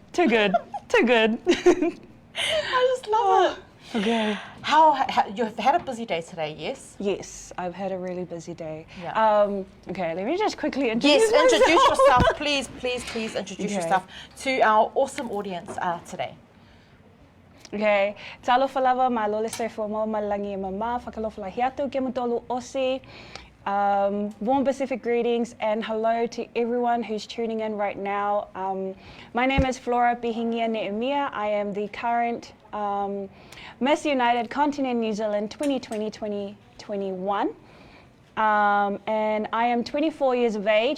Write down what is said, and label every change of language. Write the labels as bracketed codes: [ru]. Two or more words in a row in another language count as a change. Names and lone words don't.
[en] good. Too good. Too good. I just love it. Okay. How you've had a busy day today, yes? Yes, I've had a really busy day. Yeah. Okay, let me just quickly introduce Yes, introduce myself. yourself, please introduce Okay. yourself to our awesome audience today. [sm] Okay, talofa lava, malole soifua mo, malangi e mama, whakalofa la hiatu, ke mutolu osi. [en] Warm Pacific greetings and hello to everyone who's tuning in right now. My name is Flora Pihingia Neemia. I am the current Miss United Continent New Zealand 2020-2021. And I am 24 years of age.